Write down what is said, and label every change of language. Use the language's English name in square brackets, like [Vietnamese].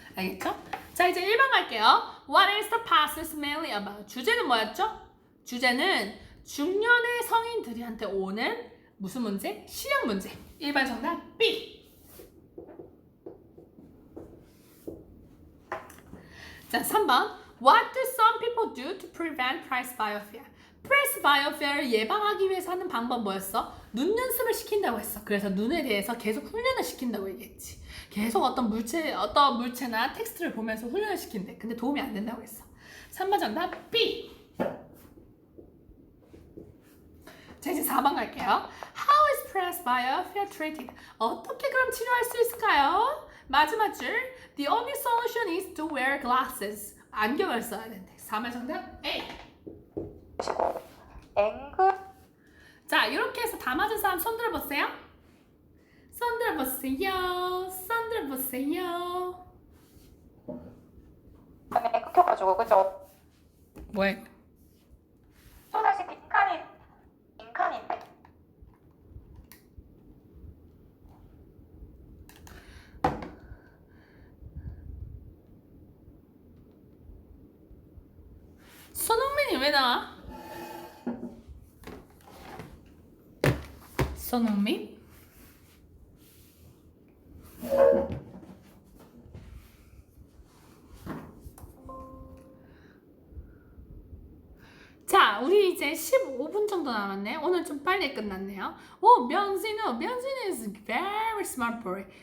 [Korean] 알겠죠? 자, 이제 1번 갈게요. [English] What is the passage mainly about? [Korean] 주제는 뭐였죠? 주제는 중년의 성인들한테 오는 무슨 문제? 실력 문제. 1번 정답 B. 자, 3번. [English] What do some people do to prevent presbyopia? [Korean] presbyophia를 예방하기 위해서 하는 방법 뭐였어? 눈 연습을 시킨다고 했어. 그래서 눈에 대해서 계속 훈련을 시킨다고 얘기했지. 계속 어떤 물체나 텍스트를 보면서 훈련을 시킨대. 근데 도움이 안 된다고 했어. 3번 정답 B. 자, 이제 4번 갈게요. [English] How is presbyopia treated? [Korean] 어떻게 그럼 치료할 수 있을까요? 마지막 줄. [English] The only solution is to wear glasses. [Korean] 안경을 써야 된대. 3번 정답 A. 앵글 자, 이렇게 해서 다 맞은 사람 손 들어보세요. 손 들어보세요. 손 들어보세요. 때문에 끊겨가지고 그죠? 뭐해? 초사시 인칸인데 손흥민이 왜 나와? 손흥민? 자, 우리 이제 15분 정도 남았네. 오늘 좀 빨리 끝났네요. [English] 오, 명진우 is very smart boy.